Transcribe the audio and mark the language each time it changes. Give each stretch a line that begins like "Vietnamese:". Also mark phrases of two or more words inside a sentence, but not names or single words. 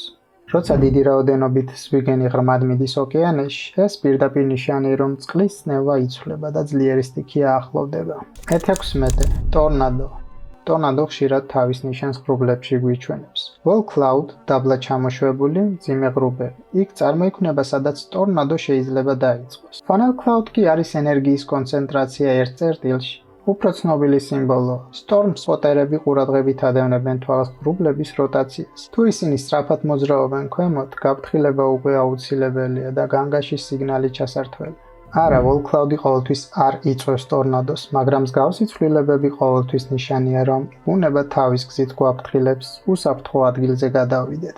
Georgian: როცა დიდი რაოდენობით ზვიგენი ღრმად მიდის ოკეანეში, ეს პირდაპირ ნიშანია, რომ წყლის წნევა იცვლება და ძლიერი სტიქია ახლოვდება. მე-16 ტორნადო. ტორნადო ხშირად თავის ნიშანს ღრუბლებში გვიჩვენებს.
English: Wall cloud,
Georgian: დაბლა ჩამოშვებული, მძიმე ღრუბელი. იქ წარმოიქმნება, სადაც ტორნადო შეიძლება დაიწყოს.
English: Funnel cloud
Georgian: კი არის ენერგიის კონცენტრაცია ერთ წერტილში. უფრო ცნობილი სიმბოლო.
English: Storm spotterები
Georgian: ყურადღებით ადევნებენ თვალს ღრუბლების როტაციას. თუ ისინი სწრაფად მოძრაობენ ქვემოთ, გაფრთხილება უკვე აუცილებელია და განგაში სიგნალი ჩასართველი. არა,
English: Wall cloud-ი
Georgian: ყოველთვის არ იწვევს ტორნადოს, მაგრამ მსგავსი ცვლილებები ყოველთვის ნიშანია, რომ ბუნება თავის გზით გვაფრთხილებს, უსაფრთხო ადგილზე გადავიდეთ.